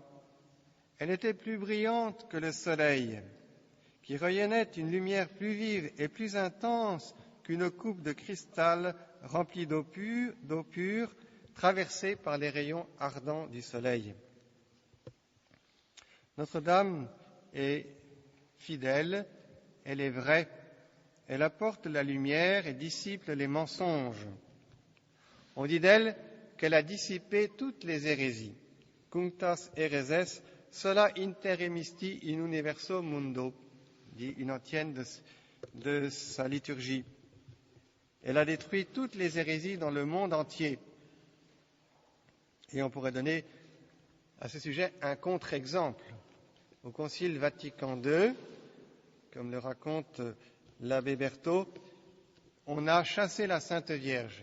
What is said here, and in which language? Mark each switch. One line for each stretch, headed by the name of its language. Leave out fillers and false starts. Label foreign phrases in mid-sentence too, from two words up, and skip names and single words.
French: Elle était plus brillante que le soleil, qui rayonnait une lumière plus vive et plus intense qu'une coupe de cristal remplie d'eau pure, traversée par les rayons ardents du soleil. Notre-Dame est fidèle, elle est vraie, elle apporte la lumière et dissipe les mensonges. On dit d'elle qu'elle a dissipé toutes les hérésies.
Latin: Cunctas hereses sola interemisti in universo mundo,
French: dit une antienne de sa liturgie. Elle a détruit toutes les hérésies dans le monde entier. Et on pourrait donner à ce sujet un contre-exemple. Au Concile Vatican II, comme le raconte l'abbé Berthaud, on a chassé la Sainte Vierge.